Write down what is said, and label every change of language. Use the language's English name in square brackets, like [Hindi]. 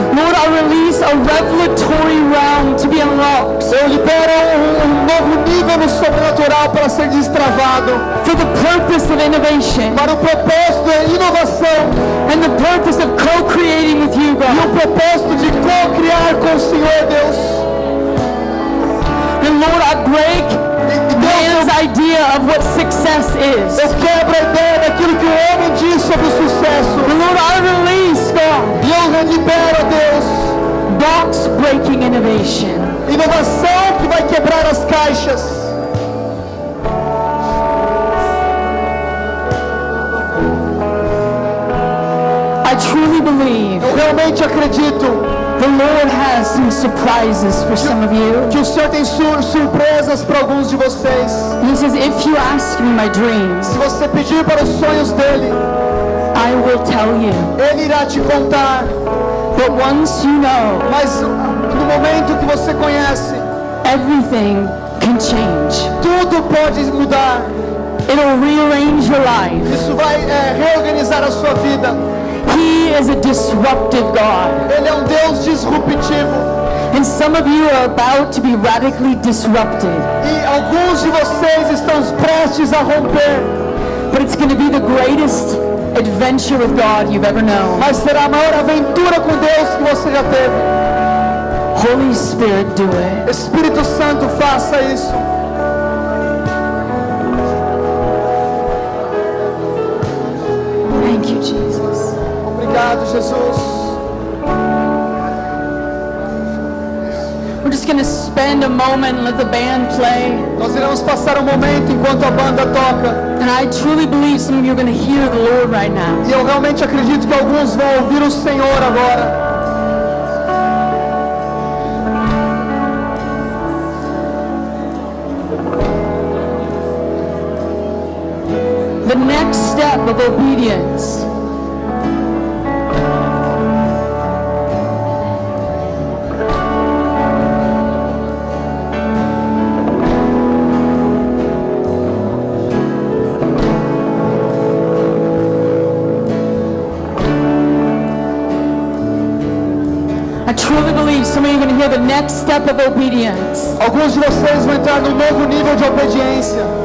[English] Lord, I release a revelatory realm to be unlocked. [Portuguese] Eu libero um novo nível no sobrenatural para ser destravado. [English] For the purpose of innovation. [Portuguese] Para o propósito de inovação. [English] And the purpose of co-creating with you, [Portuguese] E [English] God. [Portuguese] o propósito de co-criar com o Senhor, Deus. [English] And Lord, I break man's idea of what success is. [Portuguese] Eu quebro a ideia daquilo que o homem diz sobre o sucesso. [English] And Lord, I release, God, [Portuguese] E eu libero, Deus, [English] box-breaking innovation. [Portuguese] inovação que vai quebrar as caixas. [English] I truly believe [Portuguese] Eu realmente acredito [English] the Lord has some surprises for some of you. [Portuguese] que o Senhor tem surpresas para alguns de vocês. [English] He says, if you ask me my dreams, [Portuguese] Se você pedir para os sonhos dele, [English] I will tell you. [Portuguese] ele irá te contar. [English] But once you know, [Portuguese] Mas no momento que você conhece, [English] everything can change. [Portuguese] tudo pode mudar. [English] It'll rearrange your life. [Portuguese] Isso vai reorganizar a sua vida. [English] He is a disruptive God. [Portuguese] Ele é um Deus disruptivo. [English] And some of you are about to be radically disrupted. [Portuguese] E alguns de vocês estão prestes a romper. [English] But it's going to be the greatest adventure with God you've ever known. [Portuguese] Mas será a maior aventura com Deus que você já teve. [English] Holy Spirit, do it. [Portuguese] Espírito Santo, faça isso. [English] Thank you, Jesus. [Portuguese] Obrigado, Jesus. [English] We're just going to spend a moment and let the band play. [Portuguese] Nós iremos passar um momento enquanto a banda toca. [English] And I truly believe some of you are going to hear the Lord right now. [Portuguese] E eu realmente acredito que alguns vão ouvir o Senhor agora. [English] The next step of obedience I truly believe some of you are going to hear the next step of obedience [Portuguese] Alguns de vocês vão entrar num novo nível de obediência